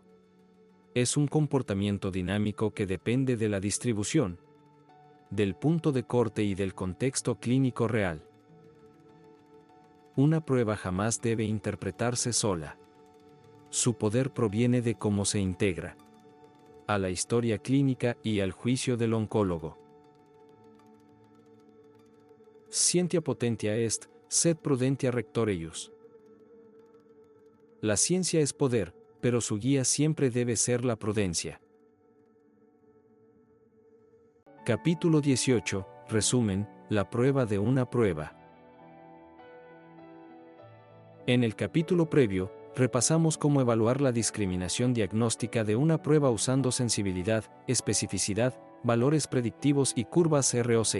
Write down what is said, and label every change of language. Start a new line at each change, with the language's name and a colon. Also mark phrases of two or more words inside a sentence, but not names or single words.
Spanish: Es un comportamiento dinámico que depende de la distribución, del punto de corte y del contexto clínico real. Una prueba jamás debe interpretarse sola. Su poder proviene de cómo se integra a la historia clínica y al juicio del oncólogo.
Latin: Scientia potentia est, sed prudentia rector eius.
Spanish: La ciencia es poder, pero su guía siempre debe ser la prudencia. Capítulo 18. Resumen, la prueba de una prueba. En el capítulo previo, repasamos cómo evaluar la discriminación diagnóstica de una prueba usando sensibilidad, especificidad, valores predictivos y curvas ROC.